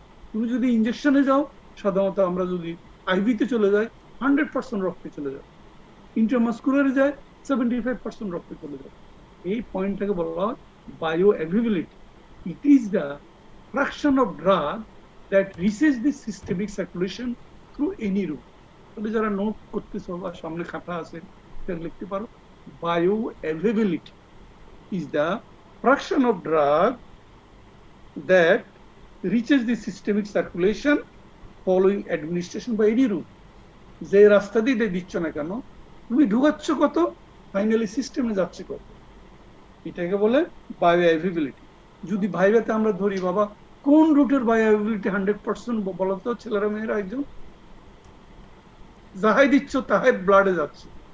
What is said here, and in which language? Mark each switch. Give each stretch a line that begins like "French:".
Bangla: তুমি যদি ইঞ্জেকশনে যাও, সাধারণত আমরা যদি আইভিতে চলে যাই 100% রক্তে চলে যায়, ইন্টারমাস্কুলারে যায় 75% রক্তে চলে যায়। এই পয়েন্টটাকে বলা হয়
English: Bioavailability. It is the fraction of drug that reaches the systemic circulation through any route.
Bangla: তবে যারা নোট করতেছো বা সামনে খাতা আছে সেটা লিখতে পারো।
English: Bioavailability is the fraction of drug that reaches the systemic circulation following administration by any route.
Bangla: যে রাস্তা দিয়ে দিচ্ছ না কেন, তুমি ঢুকাচ্ছ কত, ফাইনালি সিস্টেমে যাচ্ছে কত, এটাকে বলে বায়ো অ্যাভেইলেবিলিটি। যদি ভাইভাতে আমরা ধরি, বাবা কোন রুটের বায়ো অ্যাভেইলেবিলিটি 100% বলতো ছেলেরা মেয়েরা, একজন যাহাই দিচ্ছ তাহাই ব্লাডে যাচ্ছে।